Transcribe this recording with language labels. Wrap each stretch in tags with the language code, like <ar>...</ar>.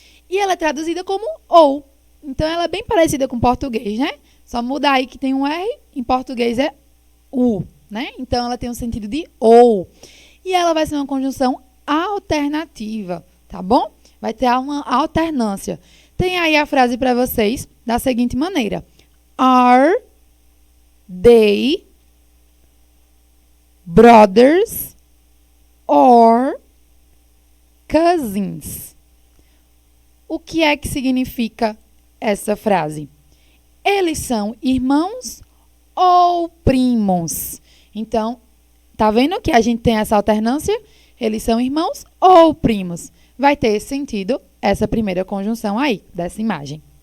<pt>E ela é traduzida como ou. Então, ela é bem parecida com o português, né? Só muda aí que tem um R, em português é U, né? Então, ela tem um sentido de ou. E ela vai ser uma conjunção alternativa, tá bom? Vai ter uma alternância. Tem aí a frase para vocês da seguinte maneira.</pt> <en>Are they brothers or cousins?</en> <pt>O que é que significa essa frase? Eles são irmãos ou primos? Então, tá vendo que a gente tem essa alternância? Eles são irmãos ou primos? Vai ter esse sentido, essa primeira conjunção aí, dessa imagem.</pt>